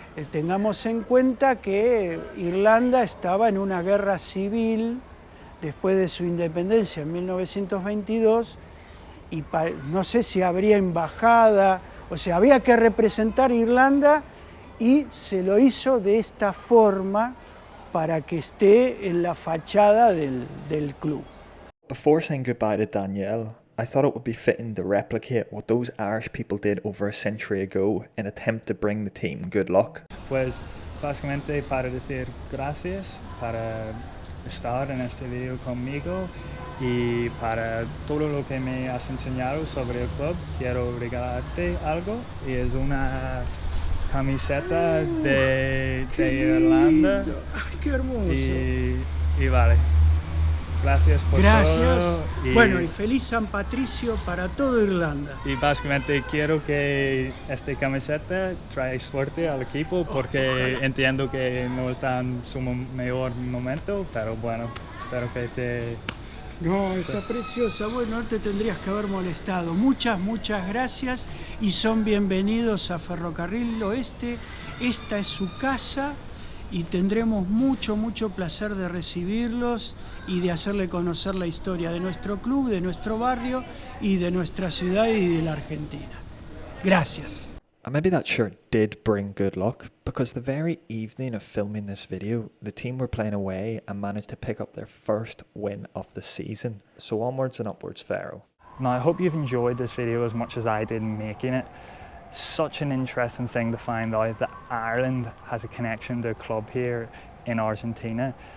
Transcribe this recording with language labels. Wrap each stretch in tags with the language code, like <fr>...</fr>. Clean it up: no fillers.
<es>Tengamos en cuenta que Irlanda estaba en una guerra civil después de su independencia en 1922 y no sé si habría embajada, o sea, había que representar a Irlanda y se lo hizo de esta forma para que esté en la fachada del club.</es> <en>Before saying goodbye to Danielle, I thought it would be fitting to replicate what those Irish people did over a century ago in an attempt to bring the team good luck.</en> <es>Pues básicamente para decir gracias para estar en este video conmigo y para todo lo que me has enseñado sobre el club. Quiero regalarte algo y es una camiseta de Irlanda. ¡Ay, qué hermoso! Y vale. Gracias por todo. Bueno, y feliz San Patricio para toda Irlanda. Y básicamente quiero que esta camiseta trae suerte al equipo porque entiendo que no está en su mejor momento, pero bueno, espero que te... No, está preciosa. Bueno, no te tendrías que haber molestado. Muchas gracias y son bienvenidos a Ferrocarril Oeste. Esta es su casa y tendremos mucho placer de recibirlos y de hacerle conocer la historia de nuestro club, de nuestro barrio y de nuestra ciudad y de la Argentina. Gracias.</es> <en>And maybe that shirt did bring good luck, because the very evening of filming this video, the team were playing away and managed to pick up their first win of the season. So onwards and upwards, Faro. Now I hope you've enjoyed this video as much as I did making it. Such an interesting thing to find out that Ireland has a connection to a club here in Argentina.</en>